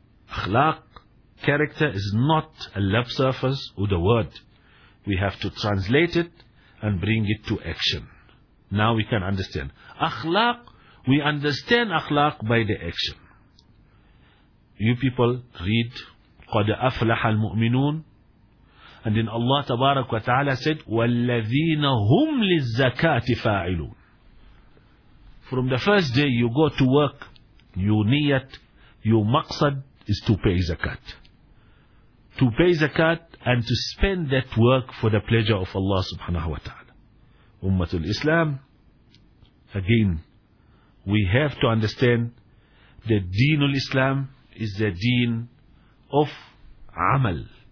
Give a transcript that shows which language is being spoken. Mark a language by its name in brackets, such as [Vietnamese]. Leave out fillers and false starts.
[English] Akhlaq, character, is not a lip surface or the word. We have to translate it and bring it to action. Now we can understand. Akhlaq, we understand akhlaq by the action. You people read [Arabic] قَدْ أَفْلَحَ الْمُؤْمِنُونَ, [English] and then Allah تبارك وتعالى said [Arabic] وَالَّذِينَ هُمْ لِلزَّكَاةِ فَاعِلُونَ. [English] From the first day you go to work, your niyat, your maqsad is to pay zakat. To pay zakat and to spend that work for the pleasure of Allah subhanahu wa ta'ala. Ummatul Islam, again, we have to understand that deenul Islam is the deen of amal.